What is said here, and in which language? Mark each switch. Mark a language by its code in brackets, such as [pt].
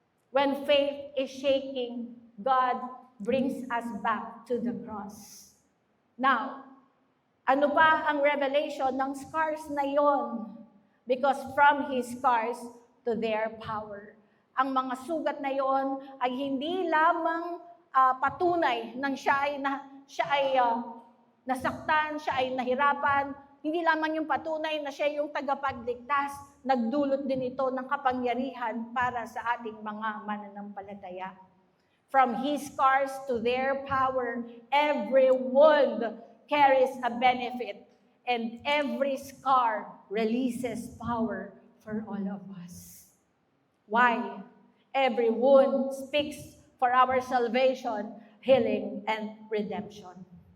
[en] When faith is shaking, God brings us back to the cross. [tl] Now, ano pa ang revelation ng scars na yon? [en] Because from His scars to their power. [tl] Ang mga sugat na yon ay hindi lamang patunay ng siya ay nasaktan, siya ay nahirapan. Hindi lamang yung patunay na siya yung tagapagligtas, nagdulot din ito ng kapangyarihan para sa ating mga mananampalataya. [en] From His scars to their power, every wound carries a benefit, and every scar releases power for all of us. Why? Every wound speaks for our salvation, healing, and redemption.